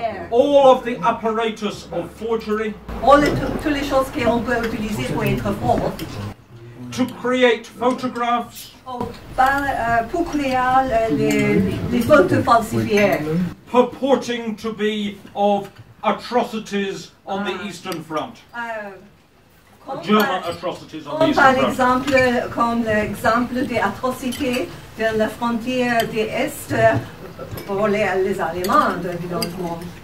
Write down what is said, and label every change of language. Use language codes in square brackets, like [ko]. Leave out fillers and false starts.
[en] all of the apparatus of forgery. [fr] Toutes les choses qu'on peut utiliser pour être fort. [en] To create photographs. [fr] Pour créer les photos falsifiées. [en] Purporting to be of atrocities on the Eastern Front. German atrocities on the Eastern Front. [fr] Par exemple, comme l'exemple des atrocités de la frontière de l'Est pour les Allemands, évidemment.